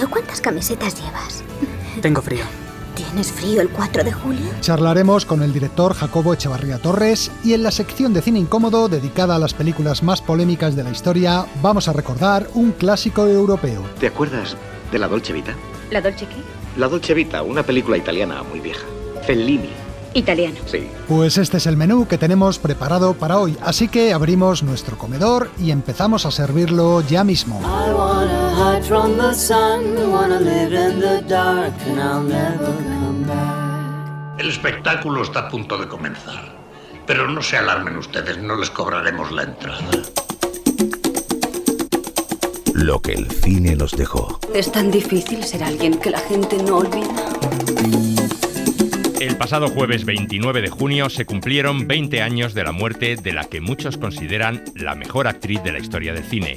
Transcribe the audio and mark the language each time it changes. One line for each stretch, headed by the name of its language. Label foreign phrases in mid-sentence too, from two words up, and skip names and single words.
Spanish: ¿Cuántas camisetas llevas? Tengo frío. ¿Tienes frío el 4 de julio? Charlaremos con el director Jacobo Echevarría Torres y en la sección de Cine Incómodo, dedicada a las películas más polémicas de la historia, vamos a recordar un clásico europeo. ¿Te acuerdas de La Dolce Vita? ¿La Dolce qué? La Dolce Vita, una película italiana muy vieja. Fellini. Italiano. Sí. Pues este es el menú que tenemos preparado para hoy, así que abrimos nuestro comedor y empezamos a servirlo ya mismo.
English: I wanna hide from the sun, wanna live in the dark, and I'll never come back.
Spanish: El espectáculo está a punto de comenzar, pero no se alarmen ustedes, no les cobraremos la entrada. Lo que el cine nos dejó. Es tan difícil ser alguien que la gente no olvida. El pasado jueves 29 de junio se cumplieron 20 años de la muerte de la que muchos consideran la mejor actriz de la historia del cine.